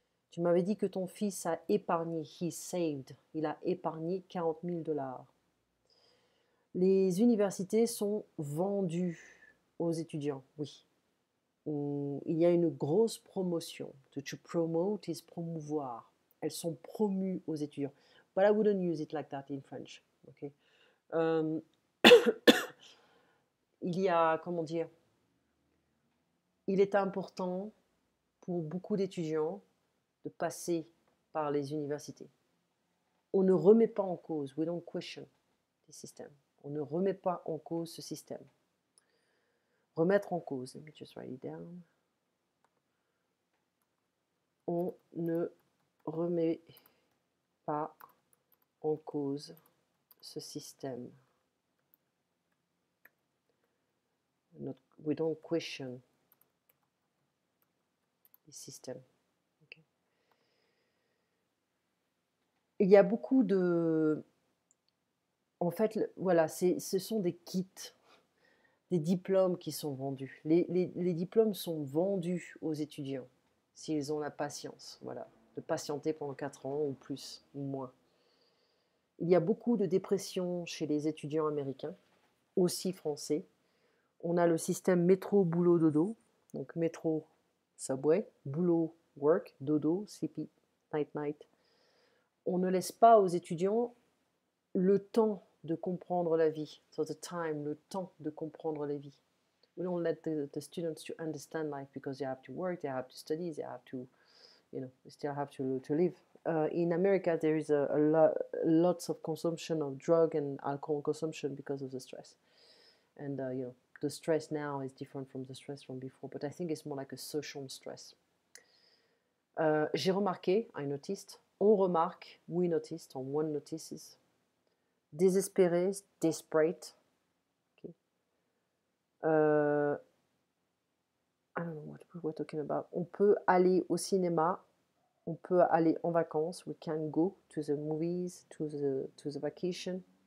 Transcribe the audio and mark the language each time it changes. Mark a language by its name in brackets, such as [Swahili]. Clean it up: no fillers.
[French] Tu m'avais dit que ton fils a épargné, [English] he saved, [French] il a épargné 40 000 $. Les universités sont vendues aux étudiants, oui. Il y a une grosse promotion. [English] To promote is [French] promouvoir. Elles sont promues aux étudiants. [English] But I wouldn't use it like that in French. Okay? [French] Il y a, comment dire, il est important pour beaucoup d'étudiants de passer par les universités. On ne remet pas en cause, [English] we don't question the system. [French] On ne remet pas en cause ce système. Remettre en cause, let me just write it down. On ne remet pas en cause ce système. [English] We don't question the system. Okay. [French] Il y a beaucoup de... En fait, voilà, ce sont des kits, des diplômes qui sont vendus. Les diplômes sont vendus aux étudiants, s'ils ont la patience, voilà, de patienter pendant 4 ans ou plus, ou moins. Il y a beaucoup de dépression chez les étudiants américains, aussi français. On a le système métro, boulot, dodo. Donc métro, [English] subway, boulot, work, dodo, sleepy, night, night. [French] On ne laisse pas aux étudiants le temps de comprendre la vie. [English] So the time, [French] le temps de comprendre la vie. [English] We don't let the students to understand life because they have to work, they have to study, they have to, they still have to live. In America, there is lots of consumption of drug and alcohol consumption because of the stress. And, the stress now is different from the stress from before, but I think it's more like a social stress. [French] J'ai remarqué, [English] I noticed, [French] on remarque, [English] we noticed, or one notices, [French] désespéré, [English] desperate. Okay. I don't know what we're talking about. [French] On peut aller au cinéma, on peut aller en vacances, [English] we can go to the movies, to the vacation.